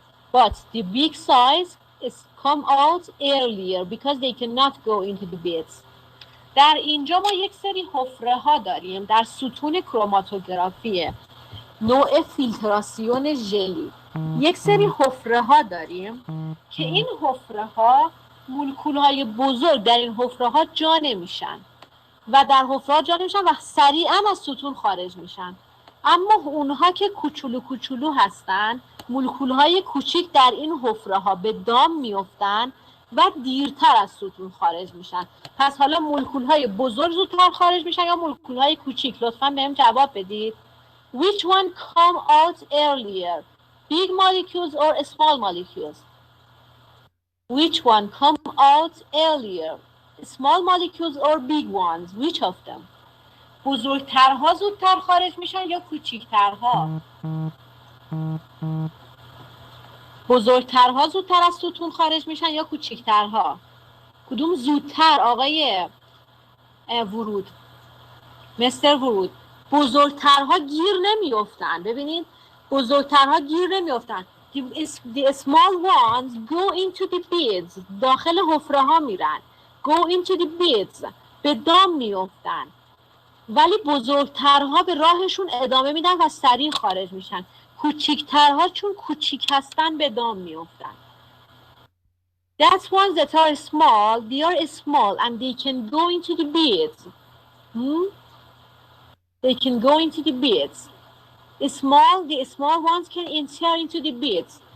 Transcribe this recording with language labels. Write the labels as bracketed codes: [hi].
[en] But the big size is come out earlier because they cannot go into the bits. [fa] در اینجا ما یک سری حفره ها داریم در ستون کروماتوگرافی نوع فیلتراسیون ژلی. یک سری حفره ها داریم که این حفره ها مولکول های بزرگ در این حفره ها جا نمیشن و در حفره ها جا نمیشن و سریعا از ستون خارج میشن. اما اونها که کوچولو هستن، مولکول های کوچیک در این حفره ها به دام میافتن و دیرتر از ستون خارج میشن. پس حالا مولکول های بزرگ زودتر خارج میشن یا مولکول های کوچیک؟ لطفاً بهم جواب بدید. [en] Which one come out earlier? Big molecules or small molecules? Which one come out earlier? Small molecules or big ones? Which of them? [fa] بزرگترها زودتر خارج میشن یا کوچیکترها؟ بزرگترها زودتر از ستون خارج میشن یا کوچیکترها؟ کدوم زودتر آقای ورود؟ مستر ورود. بزرگترها گیر نمیافتن. ببینید بزرگترها گیر نمیافتن. [en] The small ones go into the beds. [fa] داخل حفره ها میرن. [en] Go into the beds. [fa] به دام میافتن. ولی بزرگترها به راهشون ادامه میدن و سریع خارج میشن. کوچیکترها چون کوچیک هستن به دام میافتن. [en] That ones that are small, they are small and they can go into the beds. They can go into the beds. The small ones can enter into the beds.